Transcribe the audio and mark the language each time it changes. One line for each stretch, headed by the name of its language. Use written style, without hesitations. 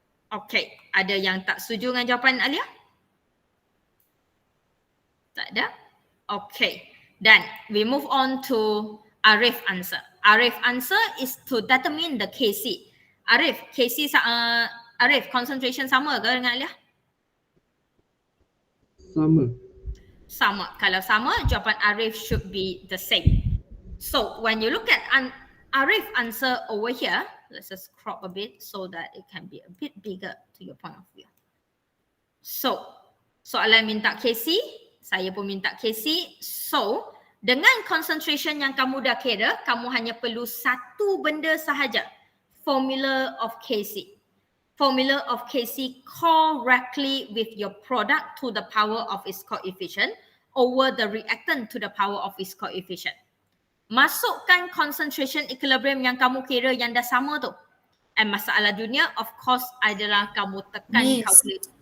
Malay: Okay, ada yang tak setuju dengan jawapan Alia? Tak ada?
English: Okay, then we move on to Arif answer. Arif answer is to determine the Kc.
Malay: Arif, Kc Arif, concentration sama ke dengan Alia? Sama. Sama. Kalau sama, jawapan Arif
English: should be the same. So when you look at Arif answer over here, let's just crop a bit so that it can be a bit bigger to your point of view.
Malay: So, soalan minta Kc, saya pun minta Kc. So, dengan concentration yang kamu dah kira, kamu hanya perlu satu benda sahaja.
English: Formula of Kc. Formula of Kc correctly with your product to the power of its coefficient over the reactant to the power of its coefficient.
Malay: Masukkan concentration equilibrium yang kamu kira yang dah sama tu. And masalah dunia of course adalah kamu tekan calculate.